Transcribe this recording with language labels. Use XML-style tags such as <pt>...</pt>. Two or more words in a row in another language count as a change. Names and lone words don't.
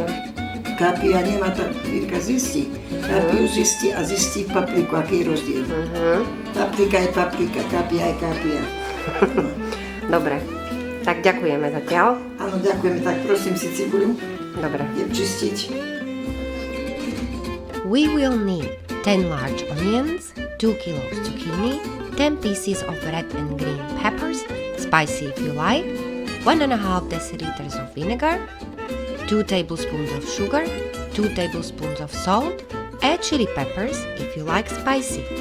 <sk>Kápia nemá tak, Vírka zistí. Kápiu zistí a zistí papriku, aký je rozdiel. Paprika je paprika, kápia je kápia. No. Dobre, tak ďakujeme zatiaľ. Áno, ďakujeme, tak prosím si cibuľu. Dobre. Idem čistiť.</sk> <en>We will need 10 large onions, 2 kilos zucchini, 10 pieces of red and green peppers, spicy if you like, 1.5 deciliters of vinegar, 2 tablespoons of sugar, 2 tablespoons of salt, and chili peppers if you like spicy.</en>